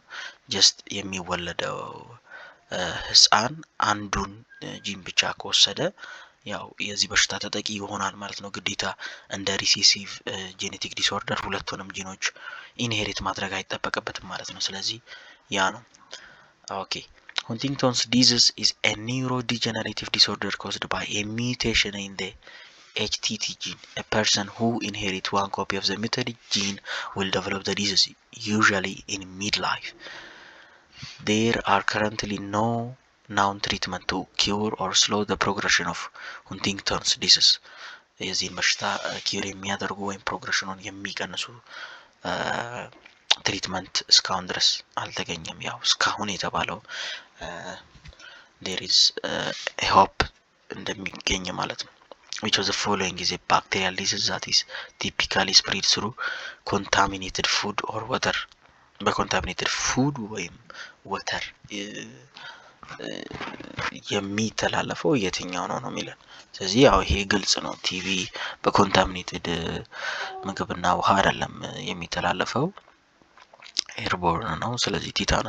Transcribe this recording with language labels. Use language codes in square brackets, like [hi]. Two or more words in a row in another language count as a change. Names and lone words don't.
[am] ጀስት የሚወለደው ህፃን አንዱን ጂን ብቻ ከወሰደ ያው የዚህ በሽታ ተጠቂ ይሆናል ማለት ነው። ግዴታ እንደ [en] recessive genetic disorder [am] ሁለቱንም ጂኖች ኢንሄሪት ማድረግ አይጠበቅበትም ማለት ነው። ስለዚህ ያ ነው። ኦኬ [en] Huntington's disease is a neurodegenerative disorder caused by a mutation in the HTT gene. A person who inherits one copy of the mutated gene will develop the disease, usually in midlife. There are currently no known treatment to cure or slow the progression of Huntington's disease. [am] የዚህን በሽታ ኪር የሚያደርጉ ወይም ፕሮግሬሽኑን የሚቀንሱ ትሪትመንት እስካሁን ድረስ አልተገኘም። ያው እስካሁን የተባለው [en] there is a hope [am] እንደሚገኝ ማለት ነው። [en] which of the following is a bacterial disease that is typically spread through contaminated food or water? contaminated food [am] ወይም ወተር የሚተላለፈው የትኛው ነው ነው የሚለን። ስለዚህ ያው ይሄ ግልጽ ነው። ቲቪ በኮንታሚኔትድ ምግብና ውሃ አይደለም የሚተላለፈው፣ ኤርቦርን ነው። ስለዚህ ቲታኖስ